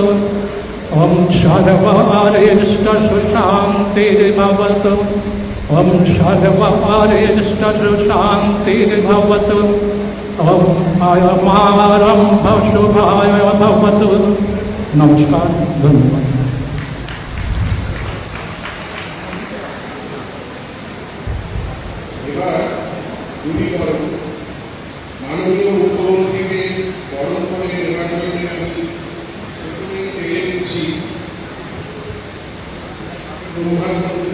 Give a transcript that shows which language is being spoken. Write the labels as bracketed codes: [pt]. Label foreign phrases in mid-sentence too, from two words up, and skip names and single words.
[sa] ॐ सर्वारिष्टसु शान्तिर्भवतु। ॐ सर्वारिष्टसु शान्तिर्भवतु। ॐ अयमारम्भ शुभाय भवतु। [hi] नमस्कार, धन्यवाद। [bn] মাননীয় মুখ্যমন্ত্রীকে বরণ করে নেওয়ার জন্য আমি প্রথমেই পেয়ে দিচ্ছি প্রধানমন্ত্রী।